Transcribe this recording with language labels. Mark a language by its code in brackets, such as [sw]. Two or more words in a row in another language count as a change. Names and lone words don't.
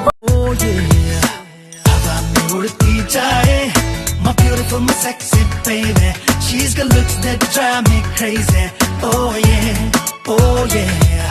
[en] Oh yeah, [hi] हवा में उड़ती जाए, [en] my beautiful, my sexy baby. She's got looks that drive me crazy. Oh yeah, oh yeah.